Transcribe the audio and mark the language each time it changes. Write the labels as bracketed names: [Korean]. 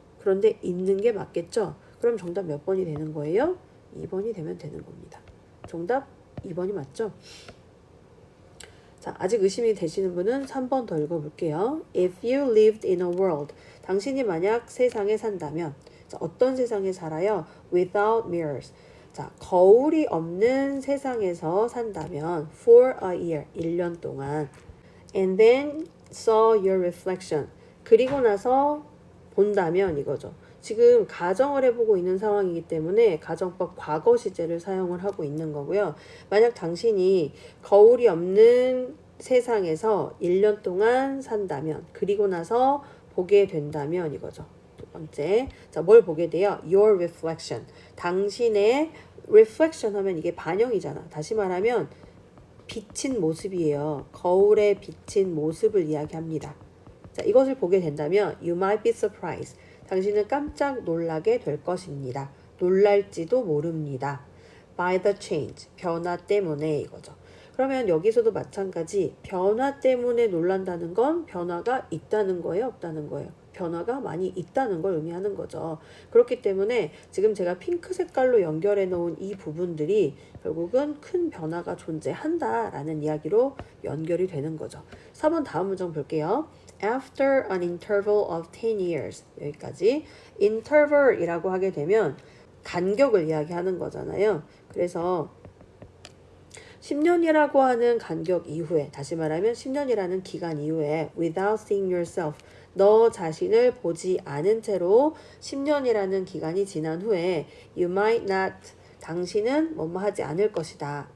[Korean] 그런데 있는 게 맞겠죠? 그럼 정답 몇 번이 되는 거예요? 2번이 되면 되는 겁니다. 정답 2번이 맞죠? 자, 아직 의심이 되시는 분은 3번 더 읽어볼게요. [English] If you lived in a world, [Korean] 당신이 만약 세상에 산다면, 자, 어떤 세상에 살아요? [English] Without mirrors. [Korean] 자, 거울이 없는 세상에서 산다면 for a year, 1년 동안 [English] and then saw your reflection. [Korean] 그리고 나서 본다면 이거죠. 지금 가정을 해보고 있는 상황이기 때문에 가정법 과거 시제를 사용을 하고 있는 거고요. 만약 당신이 거울이 없는 세상에서 1년 동안 산다면 그리고 나서 보게 된다면 이거죠. 두 번째, 자, 뭘 보게 돼요? Your reflection. 당신의 reflection 하면 이게 반영이잖아. 다시 말하면 비친 모습이에요. 거울에 비친 모습을 이야기합니다. 자, 이것을 보게 된다면 [English] you might be surprised. [Korean] 당신은 깜짝 놀라게 될 것입니다. 놀랄지도 모릅니다. [English] by the change. [Korean] 변화 때문에 이거죠. 그러면 여기서도 마찬가지 변화 때문에 놀란다는 건 변화가 있다는 거예요? 없다는 거예요? 변화가 많이 있다는 걸 의미하는 거죠. 그렇기 때문에 지금 제가 핑크 색깔로 연결해 놓은 이 부분들이 결국은 큰 변화가 존재한다라는 이야기로 연결이 되는 거죠. 4번 다음 문장 볼게요. [English] After an interval of 10 years. [Korean] 여기까지. interval이라고 하게 되면 간격을 이야기하는 거잖아요. 그래서 10년이라고 하는 간격 이후에, 다시 말하면 10년이라는 기간 이후에 [English] without seeing yourself, [Korean] 너 자신을 보지 않은 채로 10년이라는 기간이 지난 후에 you might not, 당신은 뭐뭐 하지 않을 것이다.